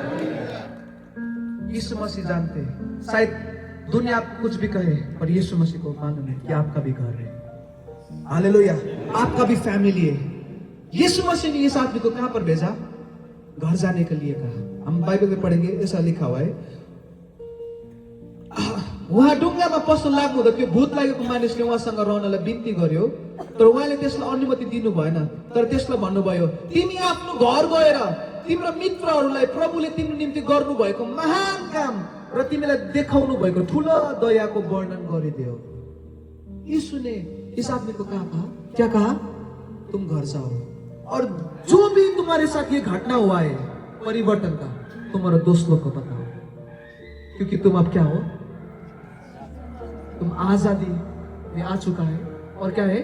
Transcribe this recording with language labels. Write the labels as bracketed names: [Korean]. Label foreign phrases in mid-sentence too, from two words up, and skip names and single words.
[Hindi] यीशु मसीह जानते हैं, शायद दुनिया आपको कुछ भी कहे, पर यीशु मसीह को मालूम है कि आपका भी घर है। हालेलुया, आपका भी फैमिली है। यीशु मसीह ने इस आदमी को कहां पर भेजा? घर जाने के लिए कहा। हम बाइबल में पढ़ेंगे, ऐसा लिखा हुआ है, [Nepali] उहाँ ढुङ्गामा पस्न लाग्नु हुँदा त्यो भूत लागेको मानिसले उहाँसँग रहनलाई बिन्ती गर्यो, तर उहाँले त्यसलाई अनुमति दिनु भएन। तर त्यसलाई भन्नुभयो, तिमी आफ्नो घर गएर तिम्रो मित्रहरूलाई प्रभुले तिम्रो निम्ति गर्नुभएको महान काम र तिमीलाई देखाउनु भएको ठुलो दयाको वर्णन गरिदियो। [Hindi] यीशु ने इस आदमी को कहा था, क्या कहा? तुम घर जाओ और जो भी तुम्हारे साथ ये घटना हुआ है परिवर्तन का, तुम्हारे दोस्तों को बताओ, क्योंकि तुम अब क्या हो? तुम आजादी में आ चुका है और क्या है?